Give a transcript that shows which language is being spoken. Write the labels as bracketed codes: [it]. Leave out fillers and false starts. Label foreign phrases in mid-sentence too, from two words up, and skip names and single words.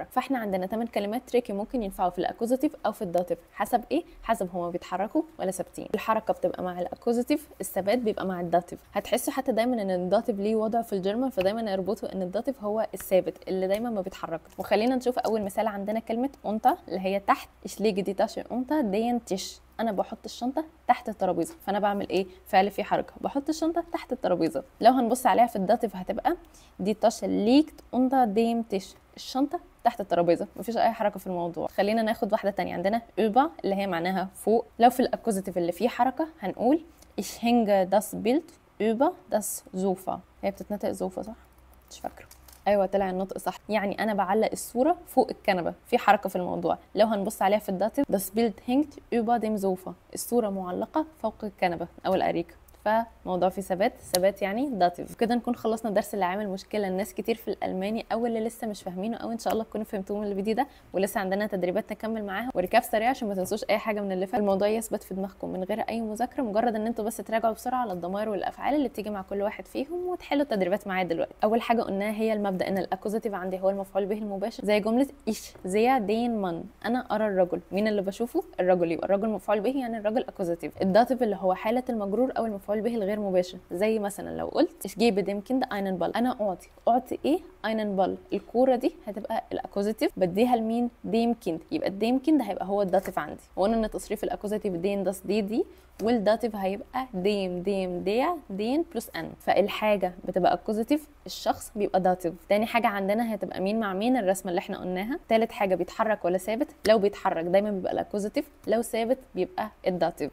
[ar] فاحنا عندنا 8 كلمات تريكي ممكن ينفعوا في الاكوزاتيف او في الداتيف، حسب ايه؟ حسب هما بيتحركوا ولا ثابتين. الحركه بتبقى مع الاكوزاتيف، الثبات بيبقى مع الداتيف. هتحسوا حتى دايما ان الداتيف ليه وضع في الجيرمان، فدايما يربطوا ان الداتيف هو الثابت اللي دايما ما بيتحركش. وخلينا نشوف اول مثال. عندنا كلمه اونتا اللي هي تحت، [de] ich lege die Tasche unter den Tisch، [ar] انا بحط الشنطه تحت الترابيزه. فانا بعمل ايه؟ فعل فيه حركه، بحط الشنطه تحت الترابيزه. لو هنبص عليها في الداتيف هتبقى [de] die Tasche liegt unter dem Tisch، [ar] الشنطه تحت الترابيزه، مفيش اي حركه في الموضوع. خلينا ناخد واحده تانية. عندنا über اللي هي معناها فوق. لو في الاكوزاتيف اللي فيه حركه هنقول [de] ich hänge das Bild über das Sofa. [ar] هي بتتنطق زوفا صح؟ مش فاكره. ايوه طلع النطق صح. يعني انا بعلق الصوره فوق الكنبه، في حركه في الموضوع. لو هنبص عليها في الداتيف [de] das Bild hängt über dem Sofa، [ar] الصوره معلقه فوق الكنبه او الاريكه، فموضوع فيه ثبات. ثبات يعني داتيف. كده نكون خلصنا الدرس اللي عامل مشكله لناس كتير في الالماني، او اللي لسه مش فاهمينه، او ان شاء الله تكونوا فهمتوه من الفيديو ده. ولسه عندنا تدريبات نكمل معاها وركاب سريع عشان ما تنسوش اي حاجه من اللي فات. الموضوع يثبت في دماغكم من غير اي مذاكره، مجرد ان انتوا بس تراجعوا بسرعه على الضمائر والافعال اللي بتيجي مع كل واحد فيهم وتحلوا التدريبات معايا دلوقتي. اول حاجه قلناها هي المبدا ان الاكوزاتيف عندي هو المفعول به المباشر، زي جمله [de] ich sehe den Mann، [ar] انا ارى الرجل. مين اللي بشوفه؟ الرجل، يبقى الرجل مفعول به يعني الرجل اكوزاتيف. الداتيف اللي هو حاله المجرور او المفعول به الغير مباشر، زي مثلا لو قلت [de] ich gebe dem Kind einen Ball، [ar] انا اعطي ايه؟ [de] einen Ball، [ar] الكوره دي هتبقى الاكوزاتيف، بديها لمين؟ [de] dem Kind، [ar] يبقى [de] dem Kind [ar] هيبقى هو الداتيف عندي. وقلنا ان تصريف الاكوزاتيف [de] den das [ar] دي، والداتيف هيبقى [de] dem der den [ar] بلس ان. فالحاجه بتبقى اكوزاتيف، الشخص بيبقى داتيف. تاني حاجه عندنا هتبقى مين مع مين، الرسمه اللي احنا قلناها. تالت حاجه بيتحرك ولا ثابت، لو بيتحرك دايما بيبقى الاكوزاتيف، لو ثابت بيبقى الداتيف.